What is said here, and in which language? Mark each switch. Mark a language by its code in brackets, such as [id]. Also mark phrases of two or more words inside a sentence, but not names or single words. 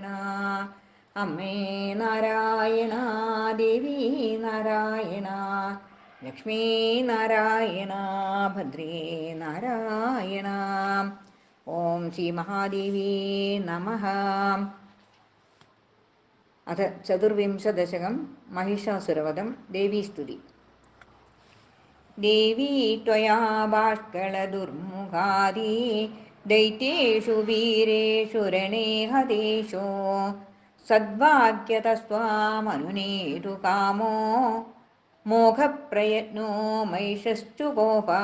[ml] അമ്മേ നാരായണ, ദേവി നാരായണ, ലക്ഷ്മീ നാരായണ, ഭദ്രേ നാരായണ. [sa] ॐ श्री महादेवि नमः. अथ चतुर्विंशदशकं महिषासुरवधं देवीस्तुति. देवी त्वया बाष्कलदुर्मुखादि दैत्येषु वीरेषु रणे हतेषु सद्वाक्यतस्त्वामनुनेतु कामो मोघप्रयत्नो महिषश्चुगोपा.